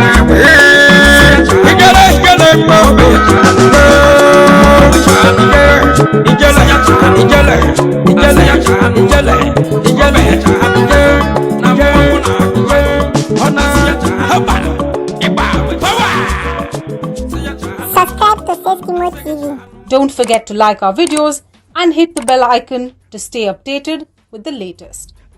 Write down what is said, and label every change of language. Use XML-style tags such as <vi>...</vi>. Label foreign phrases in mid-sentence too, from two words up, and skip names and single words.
<ig>Ee, ijele, ijele mgbe obi. Ijele, ijele, ijele, ijele, ijele, ijele. Ọ na-,</ig> <en>Subscribe to Safety Mode T V. Don't forget to like our videos and hit the bell icon to stay updated with the latest.</en>